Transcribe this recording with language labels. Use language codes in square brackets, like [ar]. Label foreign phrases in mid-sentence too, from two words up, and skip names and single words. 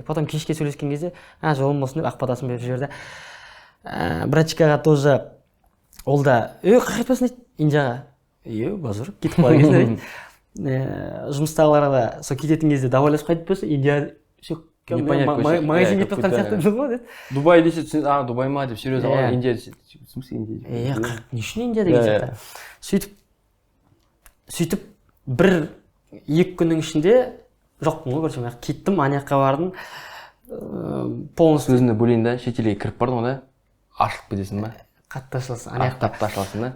[kk] Потом кешке сөйлескен кезде, жолым болсын деп ақпатасын беріп жіберді. Брачкаға тоже ол да қай кетпесін дейді, Индияға. Базар кетіп қалған кезде дейді. Жұмыстағыларға да сол кететін кезде давайласып қайтып болса, Индия магазин кетіп жатқан сияқты болды ма деді. Дубай десе, Дубай ма деп серьезно алған, Индия десе, [ru] в смысле Индия? [kk] Не үшін Индия деген сияқты. Сөйтіп 1-2 күннің ішінде жоқпын ғой, короче, кеттім, ана жаққа бардым. Полностью өзіңді бөлейін да, шетелге кіріп бардың ғой да, ашылып кетесің ба? Қатты ашыласың, ана жақта қатты ашыласың да?